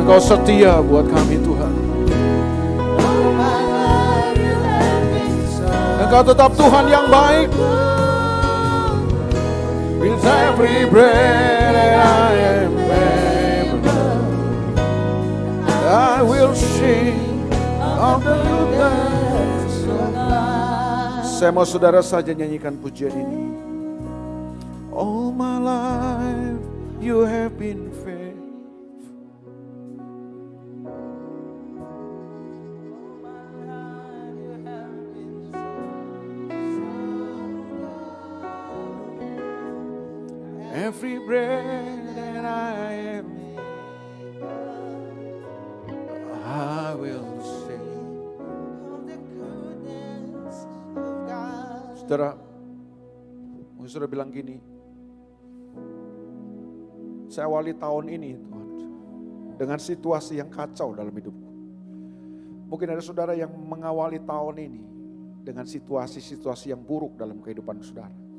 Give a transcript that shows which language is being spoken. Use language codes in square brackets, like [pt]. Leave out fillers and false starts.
[id] Engkau setia buat kami Tuhan. Engkau tetap Tuhan yang baik. [en] With every breath that I am able, I will sing of the goodness of God. [id] Saya mau saudara saja nyanyikan pujian ini. [en] All my life you have been faithful. Every breath that I am, I will sing of the goodness of God. [id] Saudara, mungkin saudara bilang gini, saya awali tahun ini Tuhan dengan situasi yang kacau dalam hidupku. Mungkin ada saudara yang mengawali tahun ini dengan situasi-situasi yang buruk dalam kehidupan saudara.